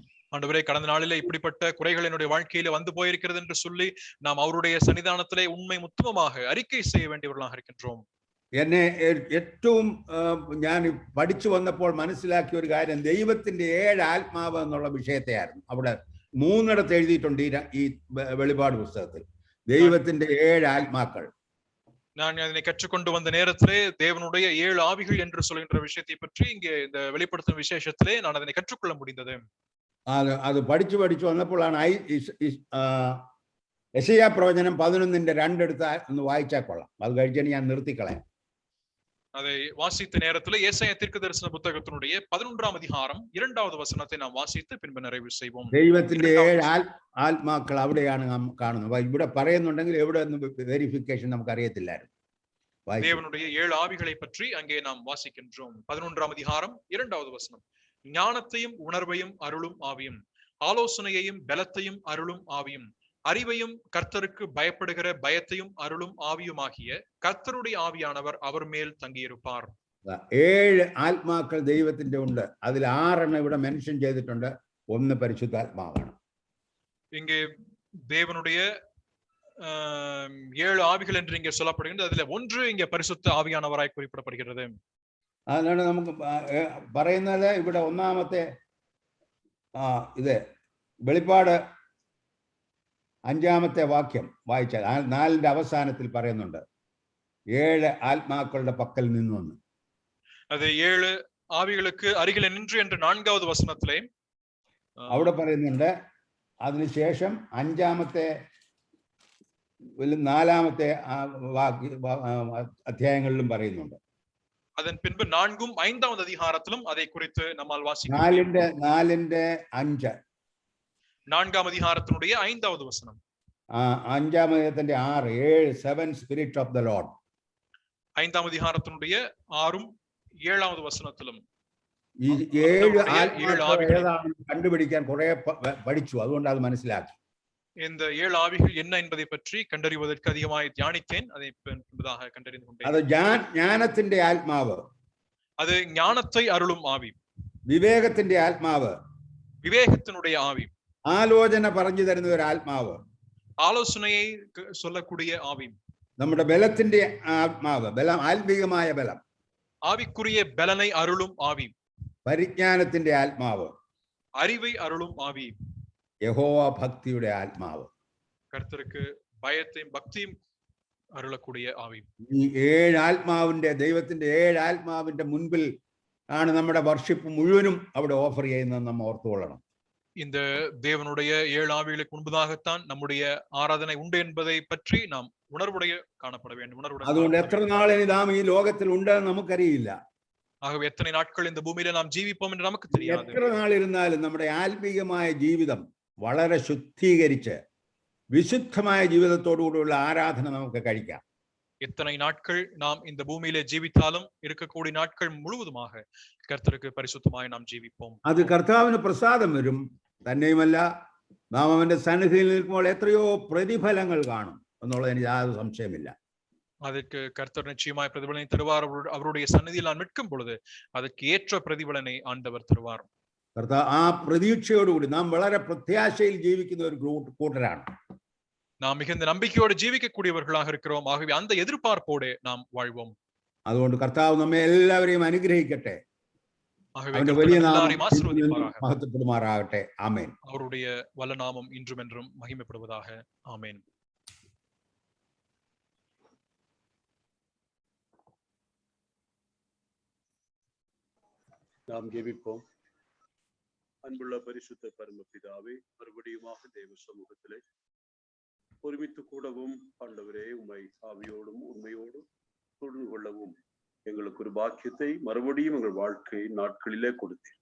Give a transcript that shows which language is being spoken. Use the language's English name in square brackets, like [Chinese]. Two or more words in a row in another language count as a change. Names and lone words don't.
[Tamil] ஆண்டவரே, கடந்த நாளிலே இப்படிப்பட்ட குறைகள் என்னுடைய வாழ்க்கையில வந்து போயிருக்கிறது என்று சொல்லி நாம் அவருடைய சன்னிதானத்திலே உண்மை உத்தமமாக அறிக்கை செய்ய வேண்டியவர்களாக இருக்கின்றோம். [Malayalam] എന്നെ ഏറ്റവും ഞാൻ പഠിച്ചു വന്നപ്പോൾ മനസ്സിലാക്കിയ ഒരു കാര്യം ദൈവത്തിന്റെ 7 ആത്മാവ് എന്നുള്ള വിഷയത്തെയായിരുന്നു. അവിടെ 3 എഴുതിയിട്ടുണ്ട് ഈ വെളിപാട് പുസ്തകത്തിൽ. ദൈവത്തിന്റെ 7 ആത്മാക്കൾ. [Tamil] நான் அதனை கற்றுக்கொண்டு வந்த நேரத்திலே தேவனுடைய 7 ஆவிகள் என்று சொல்கின்ற விஷயத்தை பற்றி இங்கே இந்த வெளிப்படுத்தும் விசேஷத்திலே நான் அதனை கற்றுக்கொள்ள முடிந்தது. [Malayalam] അത് പഠിച്ചു വന്നപ്പോഴാണ് യെശയ്യാ പ്രവചനം 11:2 എടുത്ത് ഒന്ന് വായിച്ചാൽ കൊള്ളാം. അത് കഴിച്ചാൽ ഞാൻ നിർത്തിക്കളയാം. [Tamil] அதை வாசித்த நேரத்தில் ஏசாயா தீர்க்கதரிசன புத்தகத்தினுடைய 11ஆம் அதிகாரம் 2வது வசனத்தை நாம் வாசித்து பின்பு நிறைவு செய்வோம். [Malayalam] ദൈവത്തിന്റെ 7 ആത്മാക്കൾ അവിടെയാണ് നാം കാണുന്നത്. ഇവിടെ പറയുന്നുണ്ടെങ്കിൽ എവിടെ വെരിഫിക്കേഷൻ നമുക്ക് അറിയത്തില്ലായിരുന്നു. [Tamil] தேவனுடைய 7 ஆவிகளை பற்றி அங்கே நாம் வாசிக்கின்றோம். 11ஆம் அதிகாரம் 2வது வசனம். ஞானத்தையும் உணர்வையும் அருளும் ஆவியும், ஆலோசனையையும் பலத்தையும் அருளும் ஆவியும், அறிவையும் கர்த்தருக்கு பயப்படுகிற பயத்தையும் அருளும் ஆவியுமாகிய கர்த்தருடைய ஆவியானவர் அவர் மேல் தங்கியிருப்பார். [Malayalam] 7 ആത്മാക്കൾ ദൈവത്തിന്റെ ഉണ്ട്. അതിൽ 6 ഇവിടെ മെൻഷൻ ചെയ്തിട്ടുണ്ട്. 1 പരിശുദ്ധാത്മാവാണ്. [Tamil] இங்கே தேவனுடைய 7 ஆவிகள் என்று இங்கே சொல்லப்படுகின்றது. அதில் 1 இங்கே பரிசுத்த ஆவியானவராய் குறிப்பிடப்படுகிறது. [Malayalam] അതാണ് നമുക്ക് പറയുന്നത്. ഇവിടെ ഒന്നാമത്തെ ഇത് വെളിപ്പാട് 5ാമത്തെ വാക്യം വായിച്ചാൽ 4ന്റെ അവസാനത്തിൽ പറയുന്നുണ്ട് 7 ആത്മാക്കളുടെ പക്കൽ നിന്നു. [Tamil] அது 7 ஆவிகளுக்கு அருகில் நின்று என்று 4வது வசனத்திலே [Malayalam] അവിടെ പറയുന്നുണ്ട്. അതിനുശേഷം 5ാമത്തെ 4ാമത്തെ അധ്യായങ്ങളിലും പറയുന്നുണ്ട്. [Tamil] அதன் பின்பு 4ம் 5வது அதிகாரத்திலும் அதை குறித்து நம்மால் வாசிக்க [Malayalam] 4ന്റെ 5 [Tamil] 4ஆம் அதிகாரத்தினுடைய 5வது வசனம். 5ஆம் அதிகாரത്തിന്റെ [English] 6 7 7 Spirit of the Lord. [Tamil] 5ஆம் அதிகாரத்தினுடைய 6ம் 7வது வசனத்திலும் [Malayalam] ഈ 7 ആത്മാക്കൾ കണ്ടുപിടിക്കാൻ കുറെ പഠിച്ചു. അതുകൊണ്ട് അത് മനസ്സിലാക്കി. [Tamil] இந்த 7 ஆவிகள் என்ன என்பதை பற்றி கண்டறிவதற்கு அதிகமாய் தியானித்தேன். அதை பின்பதாக கண்டறிந்து கொண்டேன். [Malayalam] அது ஞானത്തിന്റെ ആത്മാവ്, [Tamil] அது ஞானத்தை அருளும் ஆவி. [Malayalam] വിവേകത്തിന്റെ ആത്മാവ്, [Tamil] விவேகத்தினுடைய ஆவி. [Malayalam] ആലോചന പറഞ്ഞു തരുന്ന ഒരു ആത്മാവ്, [Tamil] ஆலோசனையை சொல்லக்கூடிய ஆவி. [Malayalam] നമ്മുടെ ബലത്തിന്റെ ആത്മാവ്, ബലം, ആത്മീകമായ ബലം, [Tamil] ஆவிக்குரிய பலனை அருளும் ஆவி. [Malayalam] പരിജ്ഞാനത്തിന്റെ ആത്മാവ്, [Tamil] அறிவை அருளும் ஆவி. [Malayalam] യഹോവ ഭക്തിയുടെ ആത്മാവ്, [Tamil] கர்த்தருக்கு பயத்தையும் பக்தியும் அருளக்கூடிய ஆவி. [Malayalam] ഈ 7 ആത്മാവിന്റെ, ദൈവത്തിന്റെ 7 ആത്മാവിന്റെ മുൻപിൽ ആണ് നമ്മുടെ വർഷിപ്പ് മുഴുവനും അവിടെ ഓഫർ ചെയ്യുന്നത്. നമ്മൾ ഓർത്തുകൊള്ളണം. [Tamil] இந்த தேவனுடைய 7 ஆவிகளுக்கு முன்பதாகத்தான் நம்முடைய ஆராதனை உண்டு என்பதை பற்றி நாம் உணர்வுடைய காணப்பட வேண்டும். [Malayalam] അതുകൊണ്ട് എത്ര നാൾ ഇനി നാം ഈ ലോകത്തിൽ ഉണ്ടെന്ന് നമുക്കറിയില്ല. [Tamil] ஆகவே எத்தனை நாட்கள் இந்த பூமியில நாம் ஜீவிப்போம் என்று நமக்கு தெரியாது. [Malayalam] എത്ര നാളിരുന്നാലും നമ്മുടെ ആത്മീകമായ ജീവിതം വളരെ ശുദ്ധീകരിച്ച് വിശുദ്ധമായ ജീവിതത്തോടുകൂടിയുള്ള ആരാധന നമുക്ക് കഴിക്കാം. [Tamil] எத்தனை நாட்கள் நாம் இந்த பூமியிலே ஜீவித்தாலும் இருக்கக்கூடிய நாட்கள் முழுவதுமாக கர்த்தருக்கு பரிசுத்தமாய் நாம் ஜீவிப்போம். [Malayalam] അത് കർത്താവിന് പ്രസാദം വരും. തന്നെയുമല്ല, നാം അവന്റെ സന്നിധിയിൽ നിൽക്കുമ്പോൾ എത്രയോ പ്രതിഫലങ്ങൾ കാണും എന്നുള്ളതിന് യാതൊരു സംശയമില്ല. [Tamil] அதற்கு கர்த்தர் நிச்சயமாய் பிரதிபலனை தருவார். அவருடைய சந்நிதியில் நான் நிற்கும் பொழுது அதற்கு ஏற்ற பிரதிபலனை ஆண்டவர் தருவார். [Malayalam] ആ പ്രതീക്ഷയോടുകൂടി നാം വളരെ പ്രത്യാശയിൽ ജീവിക്കുന്ന ഒരു കൂട്ടരാണ്. [Tamil] நாம் மிகுந்த நம்பிக்கையோடு ஜீவிக்கக்கூடியவர்களாக இருக்கிறோம். ஆகவே அந்த எதிர்பார்ப்போடு நாம் வாழ்வோம். [Malayalam] അതുകൊണ്ട് കർത്താവ് നമ്മെ എല്ലാവരെയും അനുഗ്രഹിക്കട്ടെ. അവന്റെ വലിയ നാമം മഹത്വപ്പെടുമാറാകട്ടെ. ആമേൻ. [Tamil] அவருடைய வல்ல நாமம் இன்றும் என்றும் மகிமைப்படுவதாக. ஆமேன். நாம் ஜெபிப்போம். அன்புள்ள பரிசுத்த பரமபிதாவே, மறுபடியுமாக தேவ சமூகத்திலே ஒருமித்து கூடவும் ஆண்டவரே உம்மை ஆவியோடும் உண்மையோடும் தொழுது கொள்ளவும் எங்களுக்கு ஒரு பாக்கியத்தை மறுபடியும் எங்கள் வாழ்க்கை நாட்களிலே கொடுத்தீர்.